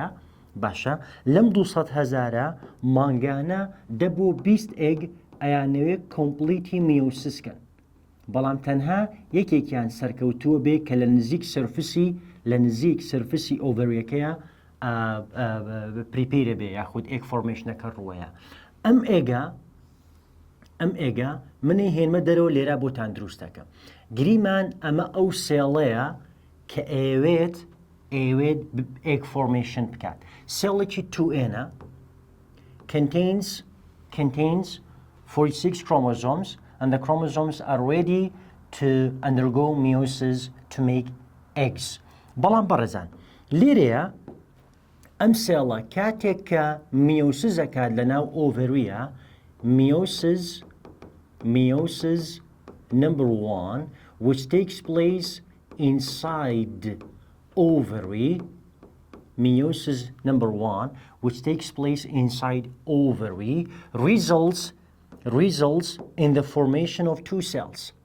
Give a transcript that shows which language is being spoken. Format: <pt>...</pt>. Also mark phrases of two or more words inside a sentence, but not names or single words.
<ckb>باشە لەم 200,000 مانگانە دەبوو 20 ئێگ ئەیانەوێت کۆمپلیتی میۆسیسکەن بەڵام تەنها یەکێکیان سەرکەوتووە بێ کە لە نزیک سەرفسی ئۆڤەرویەکەیە پریپیرە بێ یاخود ئێگ فۆرمێشنەکە ڕووەیە. ئەم ئێگە منی هێنمە دەرەوە لێرە بۆتان دروست دەکەم. گریمان ئەمە ئەو سێڵەیە کە ئەوێت</ckb> <en>egg formation</en> <ckb>بکات.</ckb> <en>سێڵێکی 2n contains 46 chromosomes and the chromosomes are ready to undergo meiosis to make eggs.</en> <ckb>بەڵام بەڕێزان لێرەیە ئەم سێڵە کاتێک کە میۆسیس دەکات لەناو ئۆڤەرویە</ckb> <en>meiosis number 1 which takes place inside ovary results in the formation of two cells.</en>